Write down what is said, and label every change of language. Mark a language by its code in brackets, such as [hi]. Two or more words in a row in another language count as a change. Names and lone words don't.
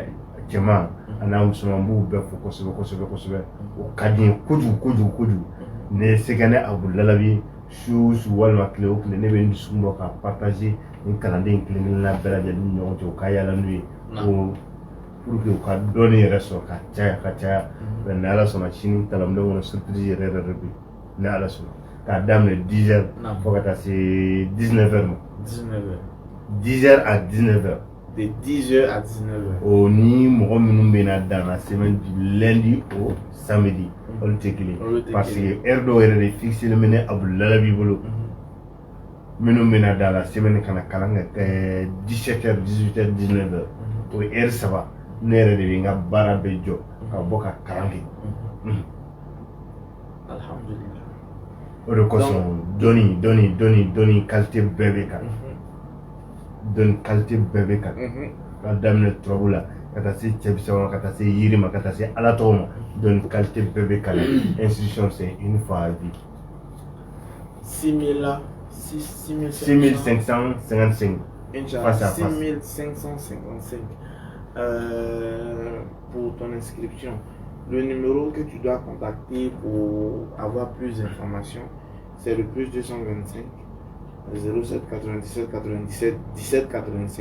[bm] cɛman a n'a musoman b'u bɛɛ fo kosɛbɛ o ka di n ye kojugu ne ye Sekɛnɛ Abudulabi su walima tile o tile ne bɛ n dusukun bɔ ka partager ni kalanden kelen-kelenna bɛɛ lajɛlen ni ɲɔgɔn cɛ u ka yaala n'u ye ko [fr] pour que [bm] u ka dɔɔni yɛrɛ sɔrɔ ka caya mais ni ala sɔnna sini kalanbulon kɔnɔ surprise yɛrɛ bɛ ni ala sɔnna k'a daminɛ [fr] 10 heures [bm] fo ka taa se [fr] 19 heures [bm] ma [fr] 10 heures à 19 heures de 10 heures à 19 heures [bm] o ni mɔgɔ minnu bɛ na [fr] dans la semaine du lundi au samedi [bm] olu tɛ kelen [fr] parce que [bm] heure dɔw yɛrɛ de fixé bɛ ne Abudulabi bolo minnu bɛ na [fr] dans la semaine [bm] kana kalan kɛ [fr] 17 heures 18 heures 19 heures [bm] o ye heure 3 ne yɛrɛ de bɛ n ka baara bɛɛ jɔ ka bɔ ka kalan kɛ alhamdulillah o de kosɔn dɔnni qualité bɛɛ bɛ kan dɔnni qualité bɛɛ bɛ kan ka daminɛ turabu la ka taa se cɛbisa ma ka taa se yiri ma ka taa se ala tɔgɔ ma dɔnni qualité bɛɛ bɛ kan [fr] institution c'est une fois à vie 6555 face à face 6555 pour ton inscription. Le numéro que tu dois contacter pour avoir plus d'informations, c'est le plus 225 07 97 97 17 85.